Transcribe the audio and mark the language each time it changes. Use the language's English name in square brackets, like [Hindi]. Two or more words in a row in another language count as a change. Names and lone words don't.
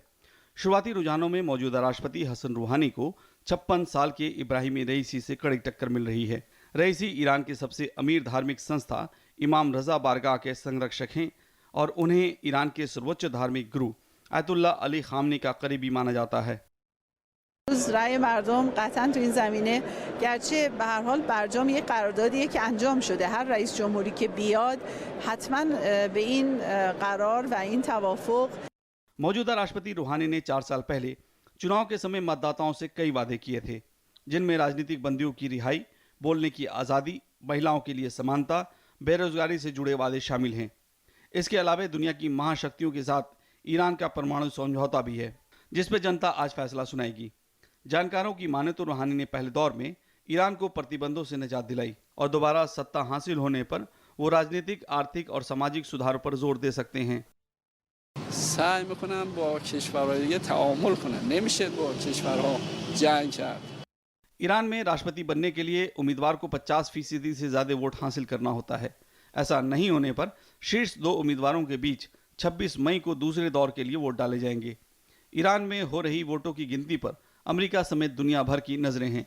[Hindi] शुरुआती रुझानों में मौजूदा राष्ट्रपति हसन रूहानी को 56 साल के इब्राहिम रईसी से कड़ी टक्कर मिल रही है। रईसी ईरान के सबसे अमीर धार्मिक संस्था इमाम रजा बारगाह के संरक्षक हैं और उन्हें ईरान के सर्वोच्च धार्मिक गुरु आयतुल्लाह अली खामनी का करीबी माना जाता है। [Persian] رأی مردم قطعا تو این زمینه گرچه به هر حال برجام یک قراردادیه که انجام شده، هر رئیس جمهوری که بیاد حتما به این قرار و این توافق। [Hindi] मौजूदा राष्ट्रपति रूहानी ने 4 साल पहले चुनाव के समय मतदाताओं से कई वादे किए थे, जिनमें राजनीतिक बंदियों की रिहाई, बोलने की आज़ादी, महिलाओं के लिए समानता, बेरोजगारी से जुड़े वादे शामिल हैं। इसके अलावा दुनिया की महाशक्तियों के साथ ईरान का परमाणु समझौता भी है, जिस पर जनता आज फैसला सुनाएगी। जानकारों की माने तो रूहानी ने पहले दौर में ईरान को प्रतिबंधों से निजात दिलाई और दोबारा सत्ता हासिल होने पर वो राजनीतिक, आर्थिक और सामाजिक सुधारों पर जोर दे सकते हैं। [Persian] سعی میکنن با کشورهای دیگه تعامل کنن، نمیشه با کشورها جنگ کرد। [Hindi] ईरान में राष्ट्रपति बनने के लिए उम्मीदवार को 50% से ज्यादा वोट हासिल करना होता है। ऐसा नहीं होने पर शीर्ष 2 उम्मीदवारों के बीच 26 मई को दूसरे दौर के लिए वोट डाले जाएंगे। ईरान में हो रही वोटों की गिनती पर अमेरिका समेत दुनिया भर की नजरें हैं।